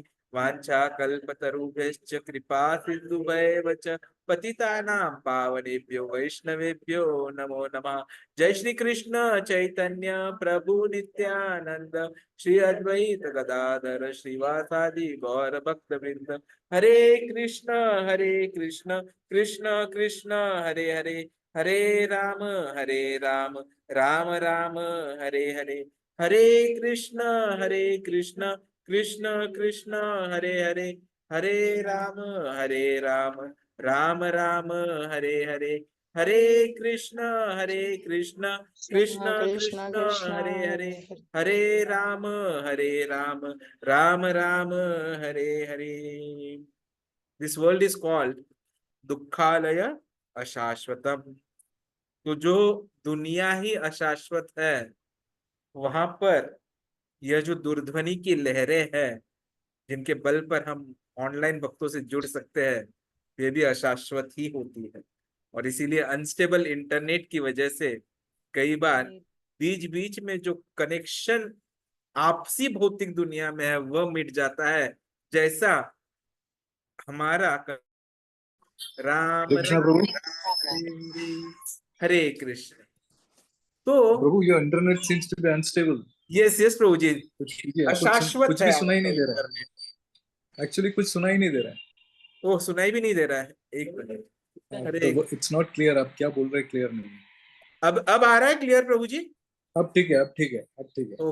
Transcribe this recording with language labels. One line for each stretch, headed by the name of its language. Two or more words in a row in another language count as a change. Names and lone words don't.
Sanskrit: वांछा कल्पतरुभ्यश्च कृपा सिन्धुभैव च पतितानां पावनेभ्यो वैष्णवेभ्यो नमो नमः। जय श्री कृष्ण चैतन्य प्रभु नित्यानंद श्री अद्वैत गदाधर श्रीवासादि गौर भक्त वृंद। हरे कृष्ण कृष्ण कृष्ण हरे हरे, हरे राम राम राम हरे हरे। हरे कृष्ण कृष्ण कृष्ण हरे हरे, हरे राम राम राम हरे हरे। हरे कृष्ण कृष्ण कृष्ण हरे हरे, हरे राम राम राम हरे हरे।
English: this world is called
Sanskrit: दुखालय अशाश्वतम।
Hindi: तो जो दुनिया ही अशाश्वत है, वहां पर यह जो दूरध्वनि की लहरें हैं जिनके बल पर हम ऑनलाइन भक्तों से जुड़ सकते हैं, वे भी अशाश्वत ही होती है। और इसीलिए
English: unstable internet
Hindi: की वजह से कई बार बीच बीच में जो कनेक्शन आपसी भौतिक दुनिया में है वह मिट जाता है, जैसा हमारा राम हरे कृष्ण। तो
English: प्रभु your internet seems to be unstable.
Hindi: यस प्रभु जी, कुछ अशाश्वत भी है सुनाई नहीं दे रहा है। एक्चुअली कुछ सुनाई नहीं दे रहा है। ओ सुनाई भी नहीं दे रहा है, एक मिनट। अरे
English: it's not clear,
Hindi: आप क्या बोल रहे हैं क्लियर नहीं है। अब आ रहा है क्लियर प्रभु जी? अब ठीक है, अब ठीक है, अब ठीक है।